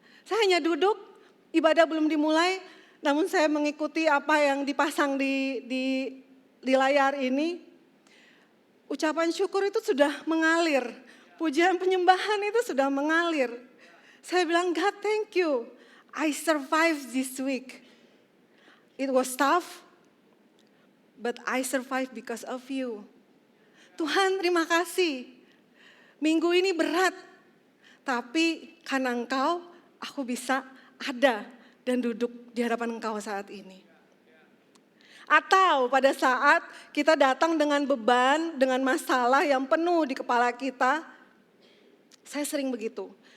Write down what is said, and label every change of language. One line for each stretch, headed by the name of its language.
Indonesian: Saya hanya duduk, ibadah belum dimulai, namun saya mengikuti apa yang dipasang di layar ini. Ucapan syukur itu sudah mengalir. Pujian penyembahan itu sudah mengalir. Saya bilang,
English: God thank you. I survived this week. It was tough, but I survived because of you.
Indonesian: Tuhan terima kasih. Minggu ini berat, tapi karena Engkau, aku bisa ada dan duduk di hadapan Engkau saat ini. Atau pada saat kita datang dengan beban, dengan masalah yang penuh di kepala kita, saya sering begitu.